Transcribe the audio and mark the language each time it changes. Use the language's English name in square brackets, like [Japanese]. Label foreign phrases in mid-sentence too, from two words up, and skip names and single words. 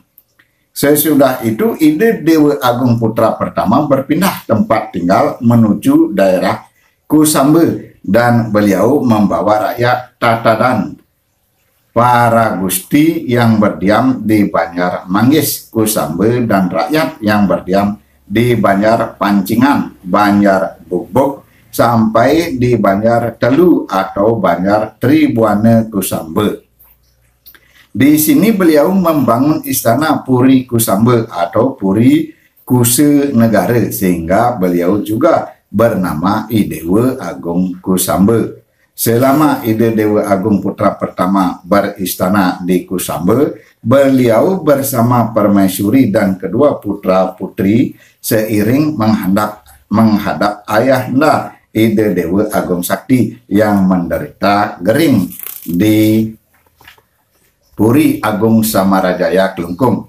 [Indonesian] Sesudah itu ide Dewa Agung Putra pertama berpindah tempat tinggal menuju daerah Kusambe, dan beliau membawa rakyat Tatadan, para gusti yang berdiam di Banjar Manggis, Kusambe, dan rakyat yang berdiam di Banjar Pancingan, Banjar Bubuk, sampai di Banjar Telu atau Banjar Tribuane Kusambe. Di sini beliau membangun istana Puri Kusambe atau Puri Kuse Negara, sehingga beliau juga bernama I Dewa Agung Kusambe. Selama I Dewa Agung Putra pertama beristana di Kusambe, beliau bersama Permaisuri dan kedua putra putri seiring menghadap ayahanda I Dewa Agung Sakti yang menderita gering di Puri Agung Samarajaya Klungkung.